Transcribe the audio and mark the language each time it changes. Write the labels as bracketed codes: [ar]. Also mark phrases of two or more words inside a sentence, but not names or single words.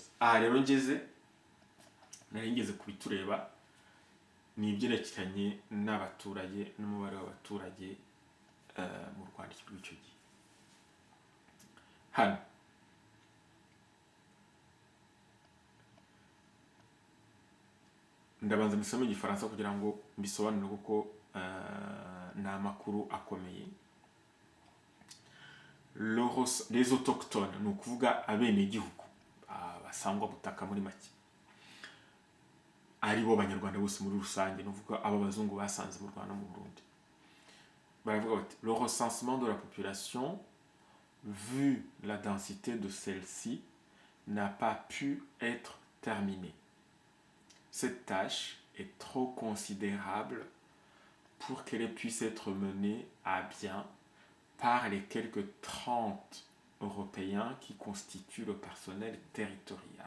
[rw] Rero nari ngeze kubitureba, ni ibyerekeranye n'abaturage n'umubare w'abaturage mu Rwanda icyo gihe. Hano ndabanza mbisome mu Gifaransa kugira ngo mbisobanure kuko ni amakuru akomeye. [fr] Les autochtones [rw] ni ukuvuga abenegihugu basangwa butaka muri make, ari bo banyarwanda bose muri rusange, ni ukuvuga aba bazungu basanze mu Rwanda no mu Burundi. Baravuga bati [fr] le recensement de la population, vu la densité de celle-ci, n'a pas pu être terminé. Cette tâche est trop considérable pour qu'elle puisse être menée à bien par les quelques 30 Européens qui constituent le personnel territorial.